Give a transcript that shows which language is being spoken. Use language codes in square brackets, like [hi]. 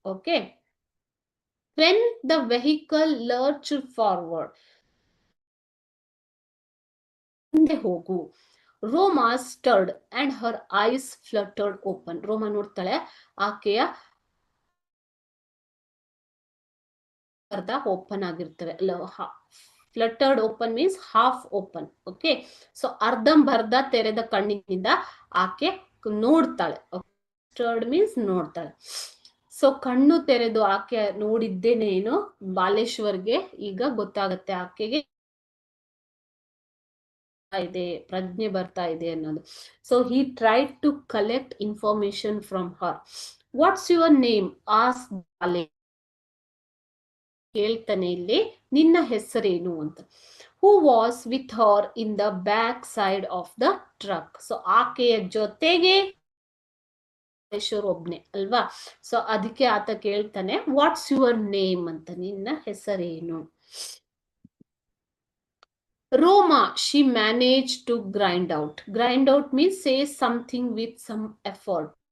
[en] okay, when the vehicle lurched forward, [kn] ಮುಂದೆ ಹೋಗು. [en] Roma stirred and her eyes fluttered open. [kn] ರೋಮಾ ನೋಡ್ತಾಳೆ, ಆಕೆಯ ಅರ್ಧ ಓಪನ್ ಆಗಿರ್ತವೆ. [en] Fluttered open means half open. Okay, so [kn] ಅರ್ಧಂಬರ್ಧ ತೆರೆದ ಕಣ್ಣಿನಿಂದ ಆಕೆ ನೋಡ್ತಾಳೆ. [en] stirred means [kn] ನೋಡ್ತಾಳೆ. ಸೊ ಕಣ್ಣು ತೆರೆದು ಆಕೆ ನೋಡಿದ್ದೇನೇನು ಬಾಲೇಶ್ವರ್ಗೆ ಈಗ ಗೊತ್ತಾಗತ್ತೆ, ಆಕೆಗೆ ಇದೆ, ಪ್ರಜ್ಞೆ ಬರ್ತಾ ಇದೆ ಅನ್ನೋದು. [en] So he tried to collect information from her. What's your name as ಬಾಲೆ. [kn] ಹೇಳ್ತಾನೆ ಇಲ್ಲಿ, ನಿನ್ನ ಹೆಸರೇನು ಅಂತ. [en] Who was with her in the back side of the truck. [kn] So ಆಕೆಯ ಜೊತೆಗೆ ಒಬ್ನೇ ಅಲ್ವಾ. ಸೊ ಅದಕ್ಕೆ ಆತ ಕೇಳ್ತಾನೆ, [en] what's your name [kn] ಅಂತ, ನಿನ್ನ ಹೆಸರೇನು. [en] Roma, she managed to grind out. Grind out means say something with some effort.